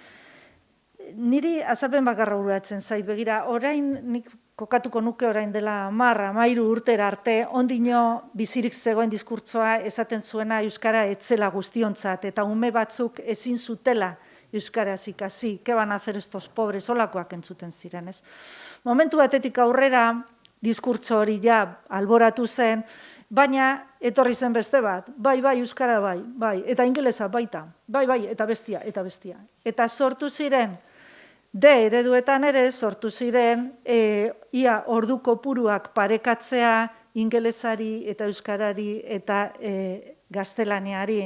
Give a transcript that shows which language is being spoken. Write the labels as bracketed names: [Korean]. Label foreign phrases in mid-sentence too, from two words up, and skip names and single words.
[Basque] Niri azalpen bakarra uratzen zait, begira, orain nik kokatuko nuke orain dela 10-13 urtera arte, ondino bizirik zegoen diskurtsoa esaten zuena euskara etzela guztiontzat, eta ume batzuk ezin zutela euskaraz ikasi, [Spanish] ke van a hacer estos pobres, [Basque] holakoak entzuten ziren, ez? Momentu batetik aurrera, diskurtso hori ja alboratu zen, baina etorri zen beste bat, bai, euskara bai, eta ingelesa baita, bai, eta bestia. Eta sortu ziren, D ereduetan ere sortu ziren ia ordu kopuruak parekatzea ingelesari eta euskarari eta gaztelaniari.